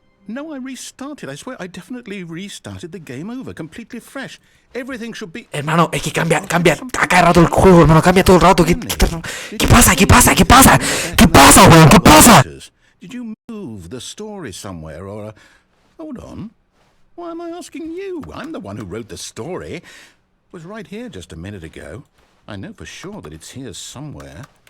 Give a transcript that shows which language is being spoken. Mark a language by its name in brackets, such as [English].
[English] No, I restarted. I swear, I definitely restarted the game over, completely fresh. Everything should be... [Spanish] Hermano, es que cambia a cada rato el juego, hermano, cambia todo el rato. ¿Qué pasa? ¿Qué pasa, weón? ¿Qué pasa? [English] Did you move the story somewhere or... Hold on. Why am I asking you? I'm the one who wrote the story. It was right here just a minute ago. I know for sure that it's here somewhere.